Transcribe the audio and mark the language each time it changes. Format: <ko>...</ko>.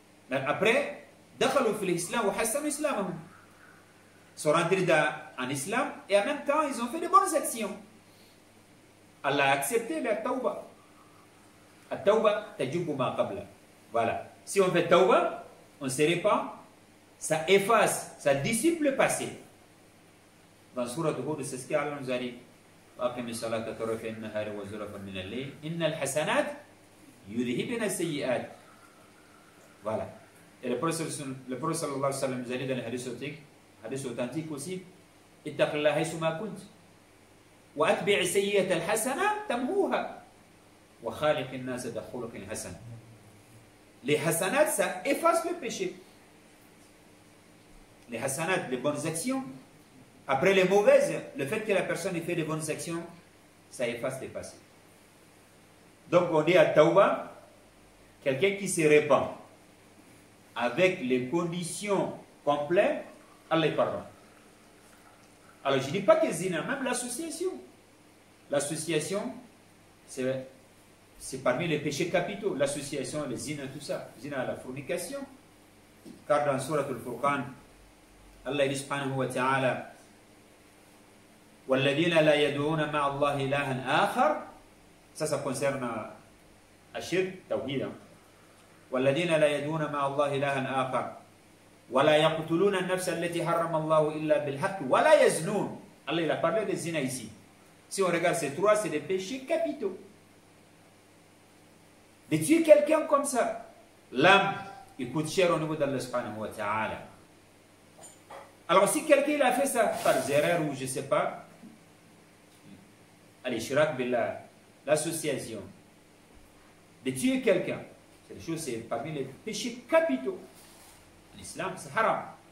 <fr>Mais après,</fr> <ar>dakhalu fil islam wa hassanu islamahum.</ar> <fr>Ils sont rentrés en islam et en même temps, ils ont fait de bonnes actions. Allah a accepté la tawbah. La</fr> <ar>tawbah tajubu ma qabla.</ar> <fr>Voilà. Si on fait tawbah, on se répand, ça efface, ça dissipe le passé. Dans Surat Hud, c'est ce qu'Allah nous a dit.</fr> <ar>أقم الصلاة طرفي النهار وزلفا من الليل إن الحسنات يذهبن السيئات.</ar> <fr>Voilà. Et le prophète sallallahu alayhi wa sallam nous a dit dans les hadiths authentiques aussi,</fr> <ar>اتق الله حيثما كنت وأتبع السيئة الحسنة تمحوها وخالق الناس بخلق حسن.</ar> <fr>Les hasanats, ça efface le péché. Les hasanats, les bonnes actions. Après les mauvaises, le fait que la personne ait fait de bonnes actions, ça efface les passés. Donc on dit à Tawbah, quelqu'un qui se répand avec les conditions complètes, Allah pardonne. Alors je ne dis pas que zina, même l'association. L'association, c'est parmi les péchés capitaux. L'association, le zina, tout ça. Zina, la fornication. Car dans Surat Al-Furqan, Allah dit subhanahu wa ta'ala,</fr> <ar>والذين لا يدعون مع الله إلها آخر</ar> <fr>Ça concerne Ashirk, Tawhid.</fr> <ar>والذين لا يدعون مع الله إلها آخر ولا يقتلون النفس التي حرم الله إلا بالحق ولا يزنون.</ar> <fr>Allah il a parlé des zina ici. Si on regarde ces trois, c'est des péchés capitaux. De tuer quelqu'un comme ça, l'âme, il coûte cher au niveau d'Allah subhanahu wa ta'ala. Alors si quelqu'un a fait ça par erreur ou je ne sais pas, allez, shirak billah, l'association, de tuer quelqu'un, c'est des choses, c'est parmi les péchés capitaux. L'islam, c'est haram.</fr>